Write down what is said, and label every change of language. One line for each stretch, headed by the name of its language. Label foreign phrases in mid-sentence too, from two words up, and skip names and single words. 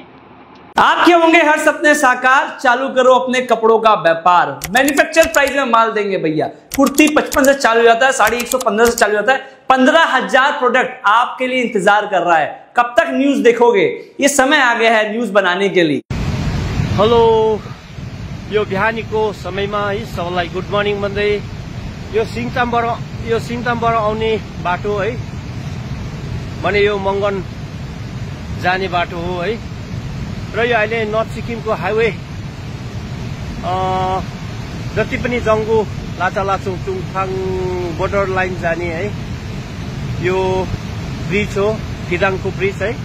Hindi: आपके होंगे हर सपने साकार, चालू करो अपने कपड़ों का व्यापार।
English: manufacture price
Hindi: में माल देंगे भैया। कुर्ती 55 से चालू हो जाता है, साड़ी 115 से चालू हो जाता है। 15,000 प्रोडक्ट आपके लिए इंतजार कर रहा है। कब तक न्यूज देखोगे? ये समय आ गया है न्यूज बनाने के लिए।
Nepali: हेलो, यो बिहानीको समयमा है सबैलाई
English: good morning
Nepali: भन्दै यो सिङतामबाट आउने बाटो है, भने यो मङ्गन जाने बाटो हो है। र यो अहिले नर्थ सिक्किमको हाइवे जति पनि जङ्गु लाचालाचुङ टुङथाङ
English: border line
Nepali: जाने है यो ब्रिज हो, किदाङको ब्रिज है।